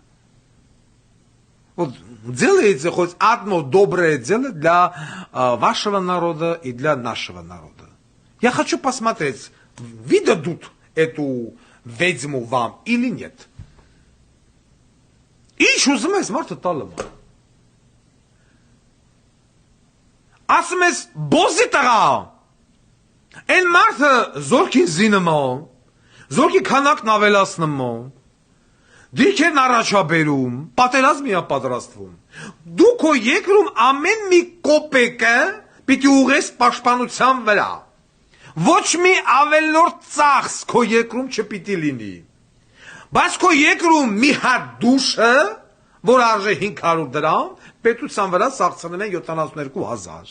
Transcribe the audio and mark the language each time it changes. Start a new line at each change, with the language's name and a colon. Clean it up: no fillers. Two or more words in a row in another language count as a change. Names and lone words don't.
Russian: Вот делайте хоть одно доброе дело для вашего народа и для нашего народа. Я хочу посмотреть, выдадут эту ведьму вам или нет. И еще замес Марта Талама.
Armenian: Ասում բոզի տղա, են մարդը զորքին զինում է, զորքի քանակն ավելացնում է, դիրքերն առաջաբերում, պատերազմի է պատրաստվում, դու քո երկրում ամեն մի կոպեկը պիտի ուղես պաշտպանության վրա, ոչ մի ավելորդ ծախս քո երկրում չպիտի լինի, բայց քո երկրում մի հատ դուշը, որ արժե 500 դրամ, պետության վրա սաղցնում են 72,000.